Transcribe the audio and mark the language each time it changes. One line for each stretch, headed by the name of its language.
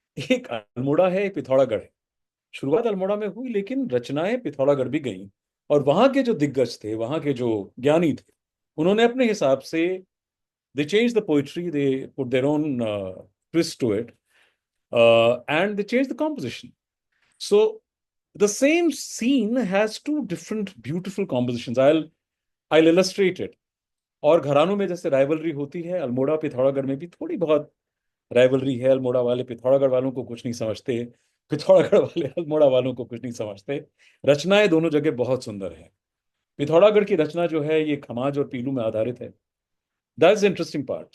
Hindi: एक अल्मोड़ा है, एक पिथौरागढ़ है. शुरुआत अल्मोड़ा में हुई, लेकिन रचनाएं पिथौरागढ़ भी गईं. और वहां के जो दिग्गज थे, वहां के जो ज्ञानी थे, उन्होंने अपने हिसाब से
English: They change the poetry, they put their own twist to it, and they changed the composition. So the same scene has two different beautiful compositions. I'll illustrate it.
Hindi: और घरानों में जैसे राइवलरी होती है, अल्मोड़ा पिथौरागढ़ में भी थोड़ी बहुत राइवलरी है. अल्मोड़ा वाले पिथौरागढ़ वालों को कुछ नहीं समझते, पिथौरागढ़ वाले अल्मोड़ा वालों को कुछ नहीं समझते. रचनाएं दोनों जगह बहुत सुंदर है. पिथौरागढ़ की रचना जो है ये खमाज और पीलू में आधारित है.
English: That is interesting part.